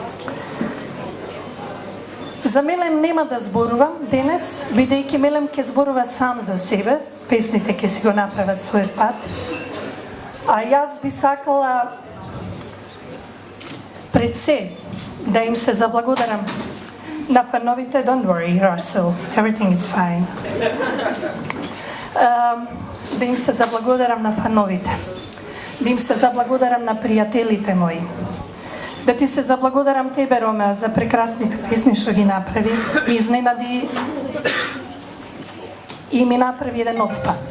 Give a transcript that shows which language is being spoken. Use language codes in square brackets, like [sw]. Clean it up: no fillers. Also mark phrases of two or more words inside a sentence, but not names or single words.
[mk] За Мелем нема да зборувам денес, бидејќи Мелем ќе зборува сам за себе, песните ќе си го направат својот пат. А јас би сакала пред се да им се заблагодарам на фановите. [en] Don't worry, Russell, everything is fine. [mk] Да им се заблагодарам на фановите. Да им се заблагодарам на пријателите мои. Да ти се заблагодарам тебе, Рома, за прекрасните песни што ги направи и изненади и ми направи еден нов пат.